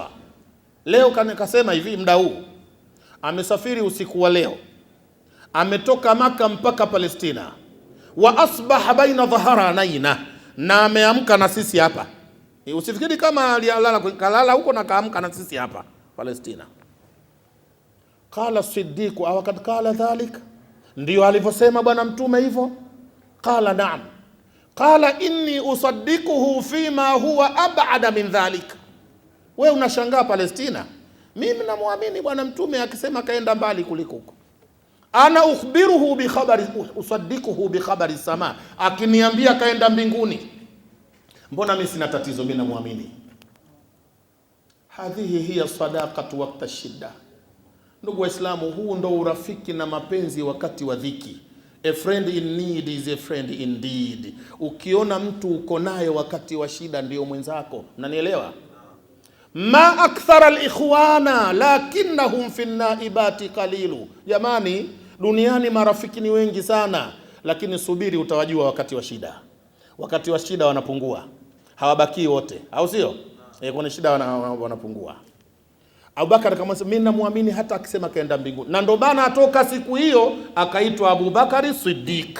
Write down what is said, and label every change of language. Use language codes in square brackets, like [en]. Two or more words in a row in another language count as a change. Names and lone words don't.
[sw] Leo kasema hivi, muda huu amesafiri usiku wa leo, ametoka Maka mpaka Palestina, [ar] وأصبح بين ظهرانينا, [sw] na ameamka na sisi hapa. Usifikiri kama kalala huko na kaamka na sisi hapa Palestina. [ar] قال صديق، أو قد قال ذلك? [sw] Ndio alivyosema bwana Mtume hivyo? [ar] قال نعم. قال إني أصدقه فيما هو أبعد من ذلك. [sw] Wewe unashangaa Palestina? Mimi namwamini bwana Mtume akisema kaenda mbali kuliko huko. [ar] أنا أخبره بخبر، أصدقه بخبر سماء, [sw] akiniambia kaenda mbinguni, mbona mimi sina tatizo, mimi namwamini. [ar] هذه هي صداقة وقت شدة. [sw] Ndugu Waislamu, huu ndo urafiki na mapenzi wakati wa dhiki. [en] A friend in need is a friend indeed. [sw] Ukiona mtu uko naye wakati wa shida ndio mwenzako. Mnanielewa? [ar] ما أكثر الإخوان لكنهم في النائبات قليل. [sw] Jamani, duniani marafiki ni wengi sana, lakini subiri utawajua wakati wa shida. Wakati wa shida wanapungua, hawabaki wote, au sio? Kuna shida wanapungua. Abubakar akamwambia, mimi namuamini hata akisema kaenda mbinguni. Na ndo bana atoka siku hiyo akaitwa Abubakar Siddiq.